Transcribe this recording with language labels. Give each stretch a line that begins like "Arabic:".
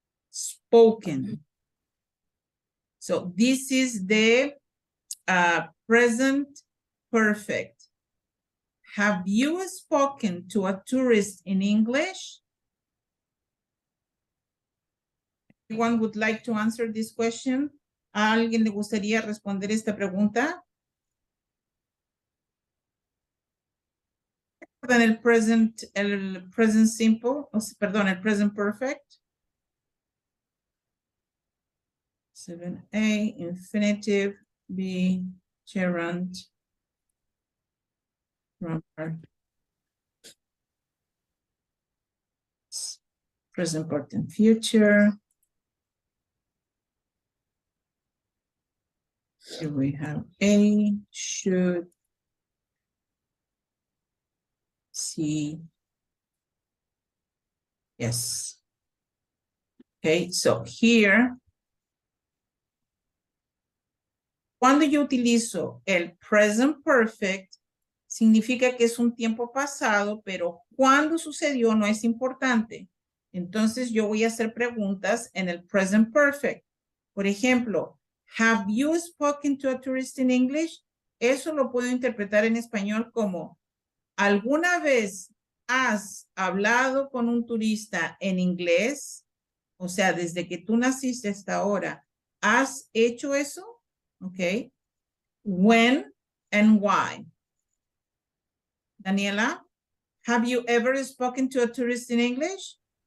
English: Spoken. So this is the present perfect. Have you spoken to a tourist in English? Anyone would like to answer this question?
Spanish: ¿A alguien le gustaría responder esta pregunta? El present simple, perdón, el present perfect. 7A, infinitive, B, gerund, grammar. Present perfect future. Here we have A, should, C, yes.
English: Okay, so here,
Spanish: cuando yo utilizo el present perfect, significa que es un tiempo pasado, pero cuando sucedió no es importante. Entonces yo voy a hacer preguntas en el present perfect. Por ejemplo,
English: have you spoken to a tourist in English?
Spanish: Eso lo puedo interpretar en español como, ¿alguna vez has hablado con un turista en inglés? O sea, desde que tú naciste hasta ahora, ¿has hecho eso?
English: Ok. When and why? Daniela, have you ever spoken to a tourist in English?